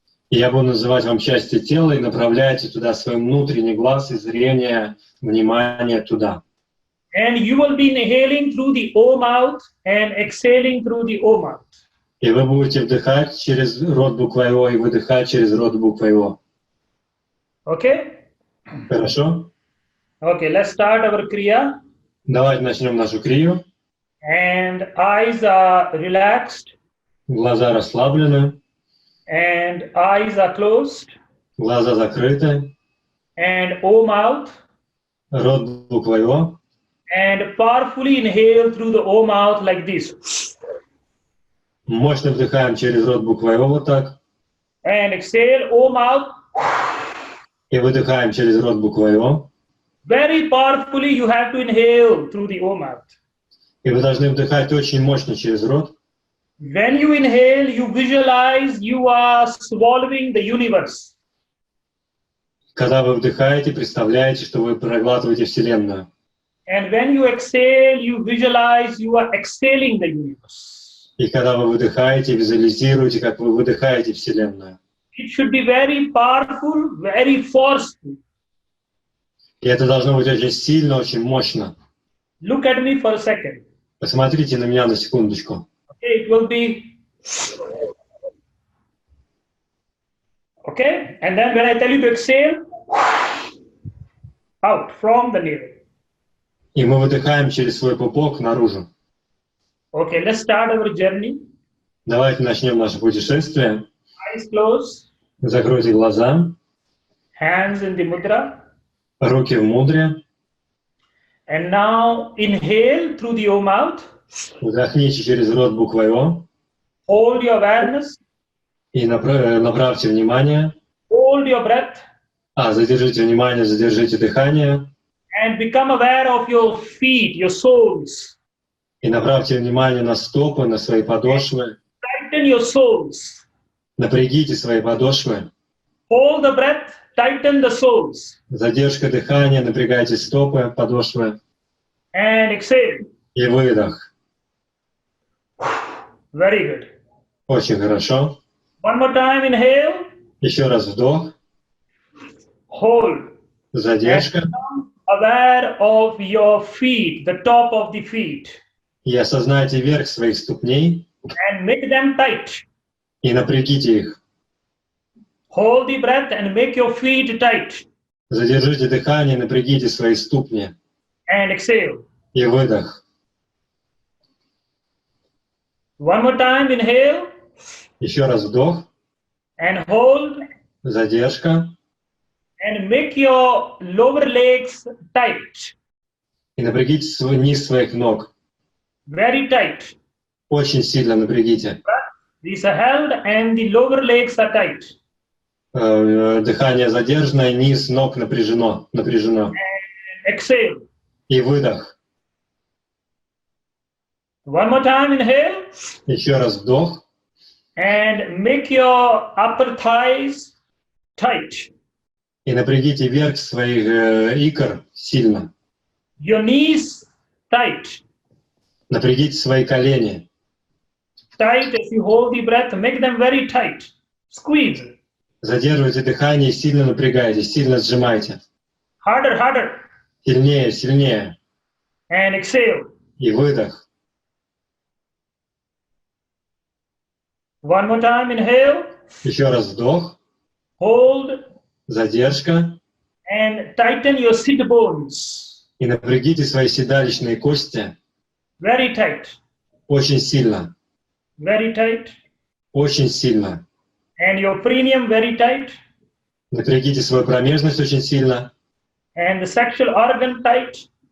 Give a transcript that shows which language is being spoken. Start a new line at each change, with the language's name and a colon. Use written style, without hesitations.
Russian: И я буду называть вам части тела и направляйте туда свой внутренний глаз и зрение, внимание туда.
English: And you will be inhaling through the O mouth and exhaling through the O mouth.
Russian: И вы будете вдыхать через рот буквой О и выдыхать через рот буквой О.
English: Okay?
Russian: Хорошо?
English: Okay, let's start our Kriya.
Russian: Давайте начнем нашу крию.
English: And eyes are relaxed
Russian: Глаза расслаблены,
English: and eyes are closed
Russian: глаза закрыты,
English: and O mouth.
Russian: рот буквой О.
English: And powerfully inhale through the O mouth like this.
Russian: Мощно вдыхаем через рот буквой О вот так.
English: And exhale O mouth.
Russian: И выдыхаем через рот буквой О.
English: Very powerfully you have to inhale through the O mouth.
Russian: И вы должны вдыхать очень мощно через рот.
English: When you inhale, you visualize you are swallowing the universe.
Russian: Когда вы вдыхаете, представляете, что вы проглатываете Вселенную.
English: And when you exhale, you visualize you are exhaling the universe.
Russian: И когда вы выдыхаете, визуализируете, как вы выдыхаете Вселенную.
English: It should be very powerful, very forceful.
Russian: И это должно быть очень сильно, очень мощно.
English: Look at me for a second.
Russian: Посмотрите на меня на секундочку.
English: Okay, it will be. Okay, and then when I tell you to exhale, out from the navel.
Russian: И мы выдыхаем через свой пупок наружу.
English: Okay, let's start our journey.
Russian: Давайте начнем наше путешествие.
English: Eyes closed,
Russian: Закройте глаза,
English: hands in the mudra.
Russian: руки в мудре.
English: And now inhale through the O mouth.
Russian: Вдохните через рот буквой О.
English: Hold your awareness.
Russian: И направьте внимание.
English: Hold your breath.
Russian: Задержите внимание, задержите дыхание.
English: And become aware of your feet, your soles.
Russian: И направьте внимание на стопы, на свои подошвы.
English: Tighten your soles.
Russian: Напрягите свои подошвы.
English: Hold the breath. Tighten the soles.
Russian: Задержка дыхания, напрягайте стопы, подошвы.
English: And exhale.
Russian: И выдох.
English: Very good.
Russian: Очень хорошо.
English: One more time, inhale.
Russian: Еще раз вдох.
English: Hold.
Russian: Задержка.
English: And become aware of your feet, the top of the feet.
Russian: И осознайте верх своих ступней.
English: And make them tight.
Russian: И напрягите их.
English: Hold the breath and make your feet tight.
Russian: Задержите дыхание, напрягите свои ступни.
English: And exhale.
Russian: И выдох.
English: One more time, inhale.
Russian: Еще раз вдох.
English: And hold.
Russian: Задержка.
English: And make your lower legs tight.
Russian: И напрягите низ своих ног.
English: Very tight.
Russian: Очень сильно напрягите.
English: These are held and the lower legs are tight.
Russian: Дыхание задержанное, низ ног напряжено.
English: Exhale.
Russian: И выдох.
English: One more time, inhale.
Russian: Еще раз вдох.
English: And make your upper thighs tight.
Russian: И напрягите верх своих икр сильно.
English: Your knees tight.
Russian: Напрягите свои колени.
English: Tight as you hold the breath, make them very tight. Squeeze.
Russian: Задерживайте дыхание, сильно напрягайте, сильно сжимайте.
English: Harder, harder.
Russian: Сильнее, сильнее.
English: And exhale.
Russian: И выдох.
English: One more time, inhale.
Russian: Еще раз вдох.
English: Hold.
Russian: Задержка.
English: And tighten your sit bones.
Russian: И напрягите свои седалищные кости.
English: Very tight.
Russian: Очень сильно.
English: Very tight.
Russian: Очень сильно.
English: And your perineum very tight.
Russian: Напрягите свою промежность очень сильно.
English: And the sexual organ tight.